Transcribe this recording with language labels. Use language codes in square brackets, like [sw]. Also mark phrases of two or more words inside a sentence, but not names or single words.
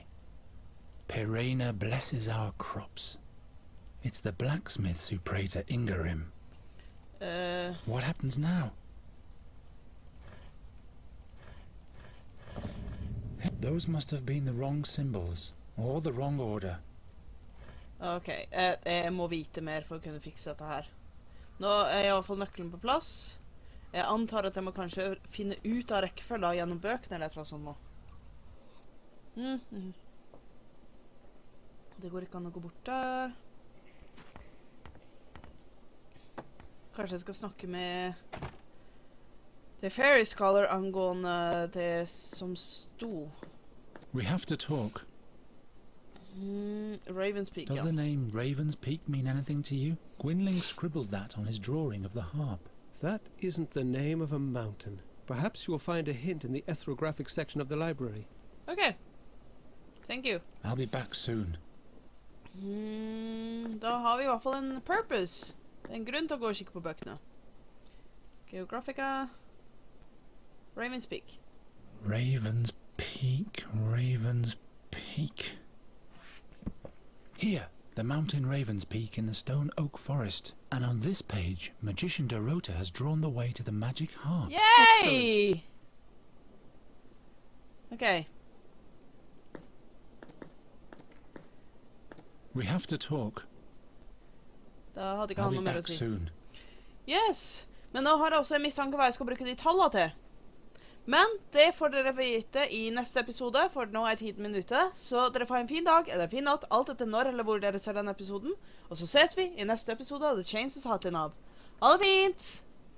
[en] Perena blesses our crops. It's the blacksmiths who pray to Ingarim. What happens now? Those must have been the wrong symbols, or the wrong order. [no] Ok, jeg må vite mer for å kunne fikse dette her. Nå er i alle fall nøkkelen på plass. Jeg antar at jeg må kanskje finne ut av rekkefølgen gjennom bøkene eller et eller annet sånt nå. Det går ikke an å gå bort der. Kanskje jeg skal snakke med The Fairy Scholar angående det som sto. [en] We have to talk. Raven's Peak, Does the name Raven's Peak mean anything to you? Gwynling scribbled that on his drawing of the harp. That isn't the name of a mountain. Perhaps you'll find a hint in the ethnographic section of the library. Okay. Thank you. I'll be back soon. [no] Da har vi i hvert fall en purpose. Det er en grunn til å gå og kikke på bøkene. [en] Geographica. Raven's Peak. Raven's Peak, Raven's Peak. Here, the mountain Raven's Peak in the stone oak forest. And on this page, Magician Dorota has drawn the way to the magic harp. Yay! Excellent. Okay. We have to talk. [no] Da hadde ikke [en] I'll [no] han [en] be [no] noe mer å [en] back [no] si. [en] soon. Yes! [no] Men nå har jeg også en mistanke hva jeg skal bruke de tallene til. Men det får dere vite i neste episode, for nå er tiden min ute. Så dere får en fin dag, eller en fin natt, alt etter når eller hvor dere ser denne episoden. Og så ses vi i neste episode av The Chains of Satinav. Ha det fint!